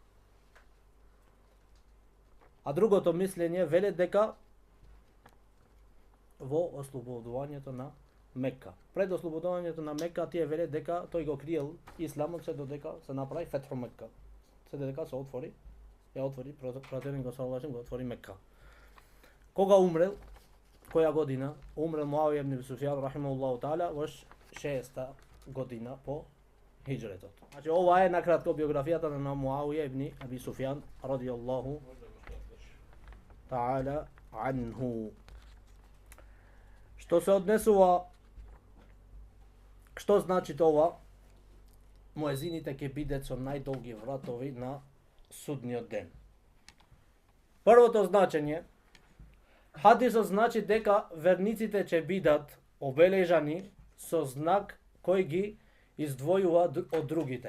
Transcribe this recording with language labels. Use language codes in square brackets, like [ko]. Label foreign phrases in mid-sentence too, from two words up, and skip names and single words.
[mk] А другото мислење веле дека во ослободувањето на Мекка. Пред ослободувањето на Мекка тие веле дека тој го криел исламот се додека се направи Фетху Мекка. Се додека се отвори пратеникот саллаллаху го отвори Мекка. Кога умрел? Која година? Умрел Муавија ибн Аби Суфјан [ar] رحمه الله تعالى [mk] во 6-та година по хиџретот. Значи ова е накратко биографијата на Муавија ибн Аби Суфјан [ar] رضي الله تعالى عنه. [mk] Што се однесува, што значи тоа? Муезините ќе бидат со најдолги вратови на судниот ден. Првото значење, хадисот значи дека верниците ќе бидат обележани со знак кој ги издвојува од другите.